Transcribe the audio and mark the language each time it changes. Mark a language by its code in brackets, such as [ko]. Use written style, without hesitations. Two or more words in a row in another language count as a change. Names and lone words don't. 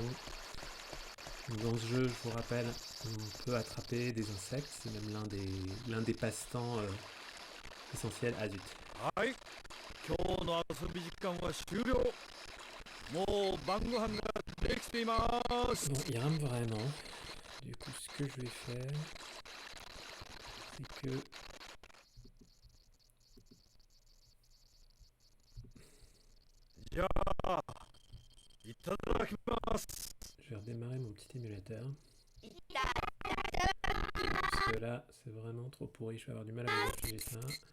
[fr] Dans ce jeu, je vous rappelle, on peut attraper des insectes, c'est même l'un des passe-temps essentiels. Ah zut. [ja] はい、今日の遊び時間は終了。もう晩ご飯ができています。 [fr] Bon, il rame vraiment. Du coup, ce que je vais faire, c'est que [ja] じゃあ、いただきます。 [fr] je vais redémarrer mon petit émulateur. Parce que là, c'est vraiment trop pourri, je vais avoir du mal à vous expliquer ça.